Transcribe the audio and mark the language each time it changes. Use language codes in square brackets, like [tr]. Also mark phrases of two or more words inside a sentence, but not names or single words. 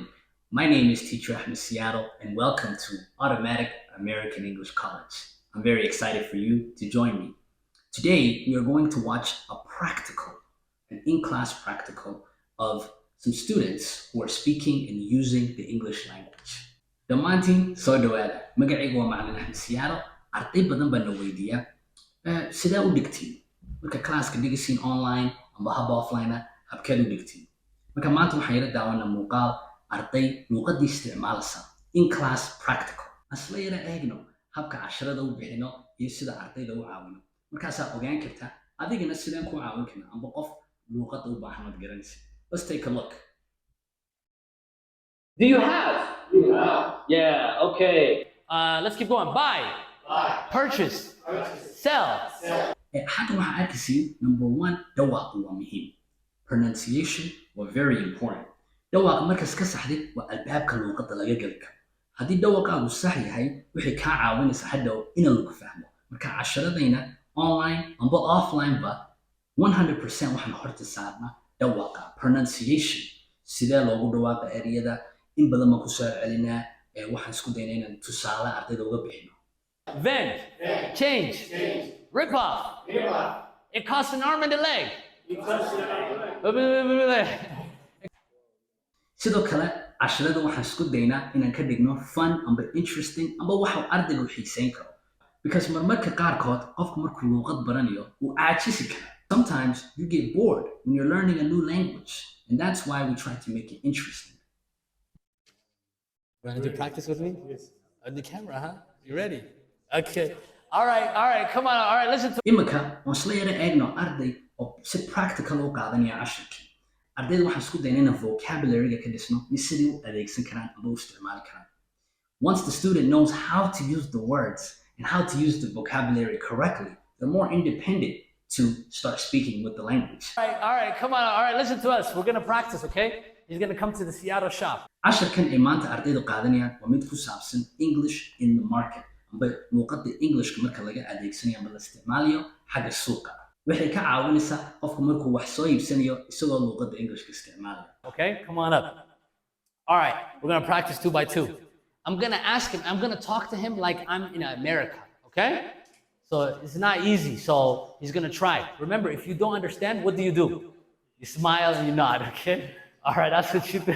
[en] My name is Teacher Ahmed Seattle, and welcome to Automatic American English College. I'm very excited for you to join me. Today, we are going to watch an in-class practical of some students who are speaking and using the English language. [so] Dhammaantiin soo dhawaada. Magacaygu waa Macallin Ahmed Seattle. Arday badan baa na weydiiya sidee u dhigtiin marka classka dhigisiin online amba hab offline habkeed u dhigtiin. Marka maanta waxaan yara daawanaa muuqaal arday luuqadii isticmaalaysa [en] in-class practical. [so] Asla yara eegno habka casharada u bixino iyo sida ardayda u caawino. Markaasaa ogaan karta adigana sideen ku caawin karna amba qof luuqada u baahan ad garanaysa. [en] Let's take a look. Do you have? Yeah, okay. Let's keep going. Buy. Purchase. Sell. [so] Hadda waxaa arkaysiin number 1 dhawaaqu waa muhiim. [en] Pronunciation was very important. [so] Dhawaaqa markaas ka saxdid waa albaabka luuqada laga gali karo. Haddii dhawaqaagu sax yahay waxay kaa caawinaysaa hadhow in lagu fahmo. Marka casharadayna online amba offline ba 100% waxaan horta saarnaa dhawaaqa pronunciation. Sidee loogu dhawaaqa ereyada in badan ma ku soo celinaa waxaan isku daynaa inaan tusaale ardayda uga bixino. [en] Vend, change, rip off. It costs an arm and a leg. [so] Sidoo kale casharada waxaan isku daynaa inaan ka dhigno fun amba interesting amba waxa ardaygu xiisayn karo. Because marmarka qaarkood qofku markuu luuqad baranayo uu caajisi kara. [en] Sometimes you get bored when you're learning a new language, and that's why we try to make it interesting. You want to do practice with me? Yes. On the camera, huh? You ready? Okay. All right, come on. All right, listen to [so] imika waan isla yara eegno arday oo si practical u qaadanaya casharkii. Ardayda waxaan isku daynaa inaan vocabulary-ga ka dhisno iyo sidii u adeegsan karaan amba u isticmaali karaan. [en] Once the student knows how to use the words and how to use the vocabulary correctly, they're more independent to start speaking with the language. All right, come on. All right, listen to us. We're going to practice, okay? He's going to come to the Seattle shop. [so] Casharkan ay maanta ardaydu qaadanayaan waa mid ku saabsan [en] English in the market. [so] Amba luuqada Englishka marka laga adeegsanayo amba la isticmaalayo xagga suuqa. Waxay ka caawinaysaa qofka markuu wax soo iibsanayo isagoo luuqada Englishka isticmaalaya. [en] Okay, come on up. All right, we're going to practice 2 by 2. I'm going to ask him, I'm going to talk to him like I'm in America, okay? So it's not easy, so he's going to try. Remember, if you don't understand, what do? You smile and you nod, okay? All right, that's what you do.